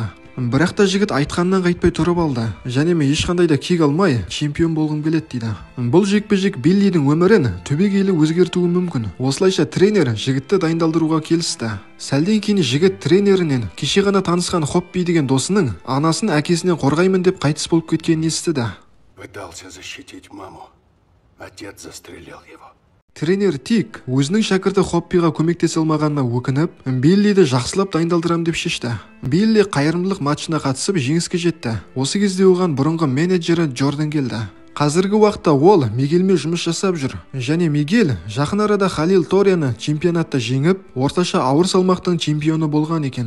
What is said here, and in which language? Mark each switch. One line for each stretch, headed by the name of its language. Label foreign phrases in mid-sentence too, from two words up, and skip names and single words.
Kazakh: Бірақ та жігіт айтқаннан қайтпай тұрып алды. Және мен ешқандай да кек алмай чемпион болғым келеді дейді. Бұл жекпе-жек Биллидің өмірін түбегейлі өзгертуі мүмкін. Осылайша тренер жігітті дайындалдыруға келісті. Сәлден кейін жігіт тренерінен кеше ғана танысқан Хоппи деген досының анасын әкесінен қорғаймын деп қайтыс болып кеткенін естіді.
Russian: Пытался защитить маму. Отец застрелил его.
Kazakh: Тренер Тик өзінің шәкірті Хоппиға көмектесе алмағанына өкініп, Биллиді жақсылап дайындалдырам деп шешті. Билли қайырымдылық матчына қатысып жеңіске жетті. Осы кезде оған бұрынғы менеджері Джордан келді. Қазіргі уақытта ол Мигельмен жұмыс жасап жүр. Және Мигель жақын арада Халил Торияны чемпионатта жеңіп, орташа ауыр салмақтың чемпионы болған екен.